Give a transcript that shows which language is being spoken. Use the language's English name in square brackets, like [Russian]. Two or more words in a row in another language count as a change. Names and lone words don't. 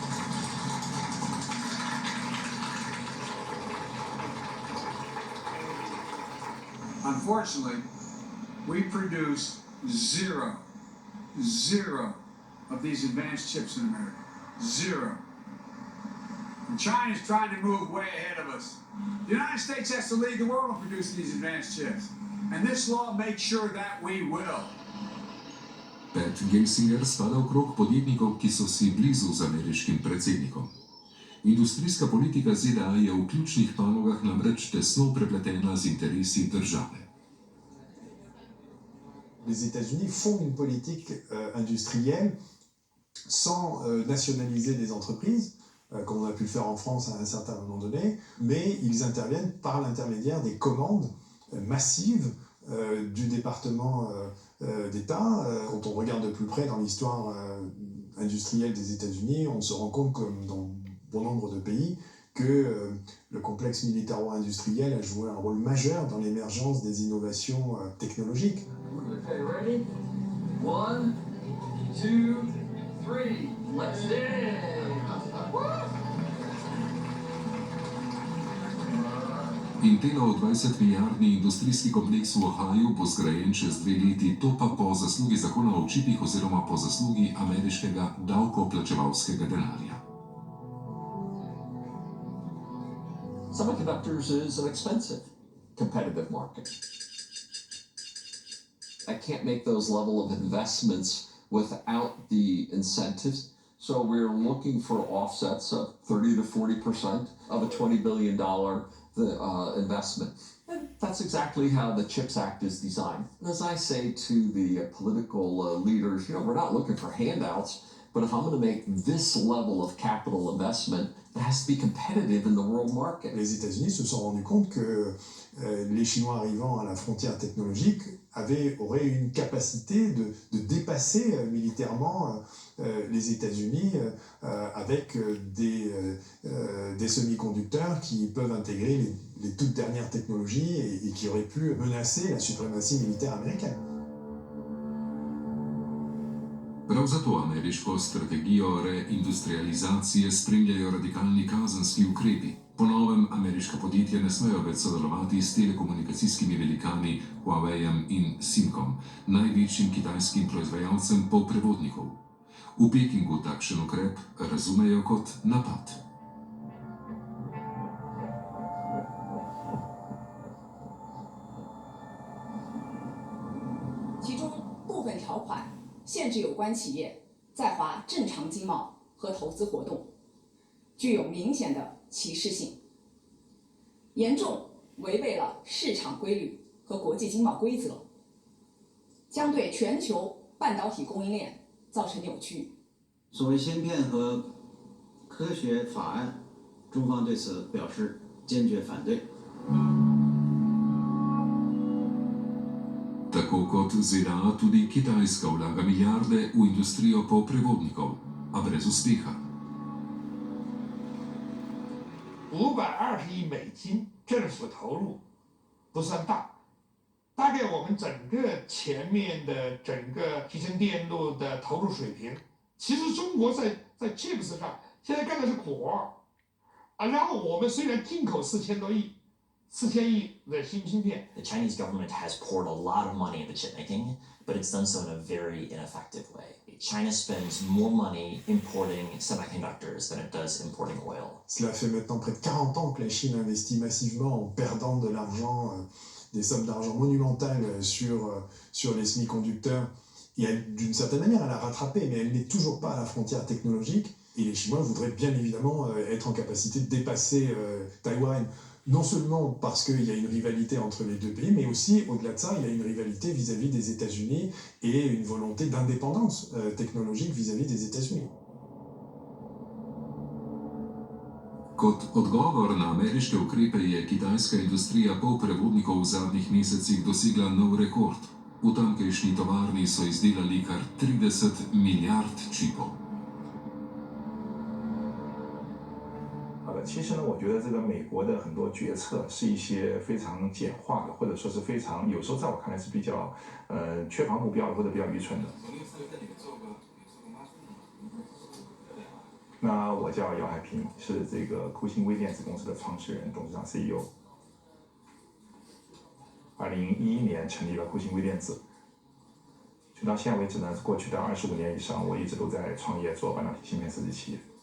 [English] Unfortunately, we produce zero of these advanced chips in America. Zero. And China's trying to move way ahead of us. The United States has to lead the world in producing these advanced chips. And this law makes sure that we will. [Slovenian] Pat Gelsinger spada v krog podjetnikov, ki so si blizu z ameriškim predsednikom. Industrijska politika ZDA je v ključnih panogah namreč tesno prepletena z interesi države. [French] Les États-Unis font une politique industrielle sans nationaliser des entreprises, comme on a pu le faire en France à un certain moment donné, mais ils interviennent par l'intermédiaire des commandes massives du département d'État. Quand on regarde de plus près dans l'histoire industrielle des États-Unis, on se rend compte, comme dans bon nombre de pays, que le complexe militaro-industriel a joué un rôle majeur dans l'émergence des innovations technologiques. [English] Okay, ready? 1, 2, 3, let's dance! [Slovenian] Intelov 20-milijardni industrijski kompleks v Ohaju bo zgrajen čez 2 leti, to pa po zaslugi zakona o čipih oziroma po zaslugi ameriškega davkoplačevalskega denarja. [English] Semiconductors is an expensive, competitive market. I can't make those level of investments without the incentives. So we're looking for offsets of 30 to 40% of a $20 billion investment. And that's exactly how the CHIPS Act is designed. And as I say to the political leaders, we're not looking for handouts. But if I'm going to make this level of capital investment, it has to be competitive in the world market. [French] Les États-Unis se sont rendus compte que les Chinois arrivant à la frontière technologique auraient une capacité de dépasser militairement les États-Unis avec des semi-conducteurs qui peuvent intégrer les toutes dernières technologies et qui auraient pu menacer la suprématie militaire américaine. [Slovenian] Prav zato ameriško strategijo reindustrializacije spremljajo radikalni kazenski ukrepi. Po novem ameriška podjetja ne smejo več sodelovati s telekomunikacijskimi velikani Huaweijem in Simkom, največjim kitajskim proizvajalcem polprevodnikov. V Pekingu takšen ukrep razumejo kot napad. [Chinese] 限制有关企业在华正常经贸和投资活动，具有明显的歧视性，严重违背了市场规律和国际经贸规则，将对全球半导体供应链造成扭曲。所谓芯片和科学法案，中方对此表示坚决反对。 [Slovenian] Tako kot ZDA, tudi Kitajska vlaga milijarde v industrijo polprevodnikov, a brez uspeha. [Chinese] 520 亿美金政府投入不算大，大概我们整个前面的整个集成电路的投入水平，其实中国在 chips 上现在干的是果啊，然后我们虽然进口4000多亿。4000亿的芯片。 [English] The Chinese government has poured a lot of money into chip making, but it's done so in a very ineffective way. China spends more money importing semiconductors than it does importing oil. [French] Cela fait maintenant près de 40 ans que la Chine investit massivement en perdant de l'argent, des sommes d'argent monumentales sur les semi-conducteurs. Et d'une certaine manière, elle a rattrapé, mais elle n'est toujours pas à la frontière technologique. Et les Chinois voudraient bien évidemment être en capacité de dépasser Taïwan. Non seulement parce qu'il y a une rivalité entre les deux pays, mais aussi, au-delà de ça, il y a une rivalité vis-à-vis des États-Unis et une volonté d'indépendance technologique vis-à-vis des États-Unis. [Slovenian] Kot odgovor na ameriške ukrepe je kitajska industrija polprevodnikov v zadnjih mesecih dosegla nov rekord. V tamkajšnji tovarni so izdelali kar 30 milijard čipov. [Chinese] 其实呢，我觉得这个美国的很多决策是一些非常简化的，或者说是非常有时候在我看来是比较缺乏目标的，或者比较愚蠢的。那我叫姚海平，是这个酷星微电子公司的创始人、董事长 CEO。2011年成立了酷星微电子，就到现在为止呢，过去的25年以上，我一直都在创业做半导体芯片设计企业。